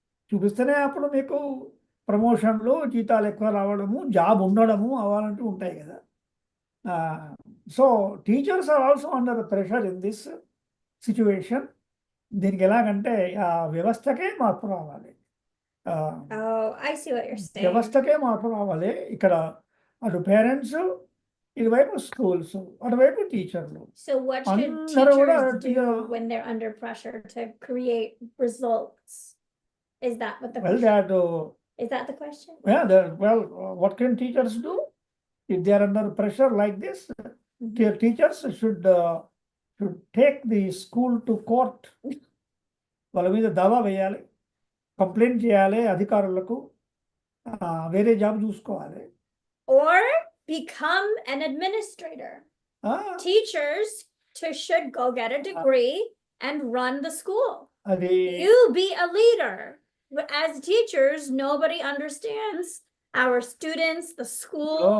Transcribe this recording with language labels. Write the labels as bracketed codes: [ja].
[te] చూపిస్తేనే అప్పుడు మీకు ప్రమోషన్లు, జీతాలు ఎక్కువ రావడము, జాబ్ ఉండడము అవ్వాలంటూ ఉంటాయి కదా. [en] So teachers are also under pressure in this situation. [te] దీనికి ఎలాగంటే ఆ వ్యవస్థకే మార్పు రావాలి. [en] Oh, I see what you're saying. [te] వ్యవస్థకే మార్పు రావాలి. ఇక్కడ అటు పేరెంట్స్, ఇటువైపు స్కూల్స్, అటువైపు టీచర్లు. [en] So what should [te] అందరూ కూడా [en] teachers do when they're under pressure to create results? Is that what the question? Is that the question? Yeah, what can teachers do if they are under pressure like this? Teachers should take the school to court. [te] వాళ్ళ మీద దావా వేయాలి, complaint చేయాలి అధికారులకు, వేరే job చూసుకోవాలి. [en] Or become an administrator. Teachers should go get a degree and run the school. You be a leader. As teachers, nobody understands our students, the school.